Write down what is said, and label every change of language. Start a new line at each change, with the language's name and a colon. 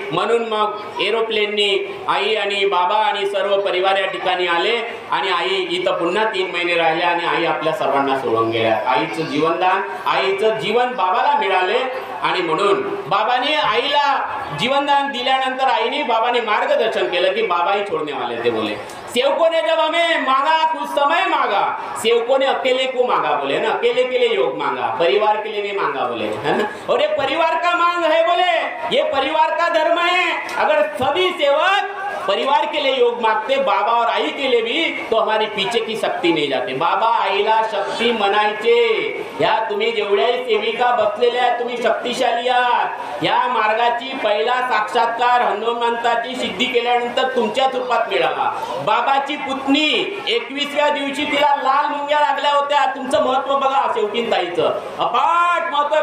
Marathi: म्हणून मग एरोप्लेननी आई आणि बाबा आणि सर्व परिवार या ठिकाणी आले आणि आई इथं पुन्हा 3 महिने राहिले आणि आई आपल्या सर्वांना सोडून गेल्या. आईचं जीवनदान, आईचं जीवन बाबाला मिळाले आणि म्हणून बाबाने आईला जीवनदान दिल्यानंतर आईने बाबाने मार्गदर्शन केलं की बाबाही
Hindi: छोड़ने वाले थे. बोले सेवकों ने जब हमें मांगा कुछ समय मांगा, सेवकों ने अकेले को मांगा बोले ना, अकेले के लिए योग मांगा, परिवार के लिए नहीं मांगा बोले, है ना. और ये परिवार का मांग है बोले, ये परिवार का धर्म है. अगर सभी सेवक परिवार के लिए योग मांगते, बाबा और आई के लिए भी, तो हमारी पीछे की शक्ति नहीं जाती.
Marathi: बाबा आईला शक्ती म्हणायचे. ह्या तुम्ही जेवढ्याही सेविका बसलेल्या आहेत तुम्ही शक्तिशाली आहात. या मार्गाची पहिला साक्षात्कार हनुमंताची सिद्धी केल्यानंतर तुमच्याच रूपात मिळाला. बाबाची पुतणी 21व्या दिवशी तिला लाल मुंग्या लागल्या होत्या. तुमचं महत्व बघा शेवटीन ताईचं अफाट महत्व आहे.